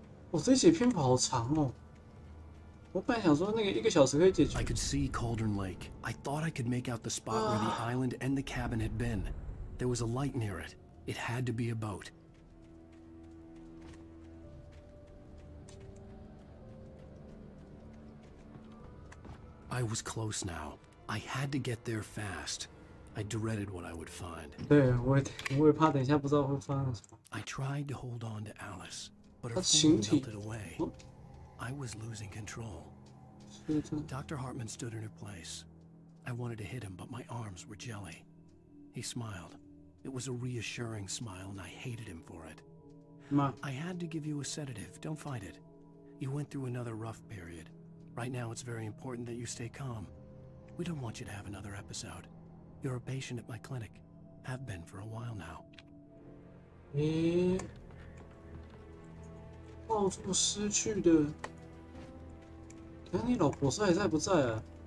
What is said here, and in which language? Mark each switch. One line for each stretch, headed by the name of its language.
Chinese: 我这一节篇幅好长哦。我本来想说那个1个小时可以解决。
English: I could see Cauldron Lake. I thought I could make out the spot where the island and the cabin had been. There was a light near it. It had to be a boat. I was close now. I had to get there fast. I dreaded what I would find.
Chinese: 对，我也怕等一下不知道会发生什么。
English: I tried to hold on to Alice, but her phone melted away. I was losing control. Dr. Hartman stood in her place. I wanted to hit him, but my arms were jelly. He smiled. It was a reassuring smile, and I hated him for it. I had to give you a sedative. Don't fight it. You went through another rough period. Right now, it's very important that you stay calm. We don't want you to have another episode. You're a patient at my clinic. Have been for a while now.
Chinese: 抱住失去的，看你老婆还在不在啊？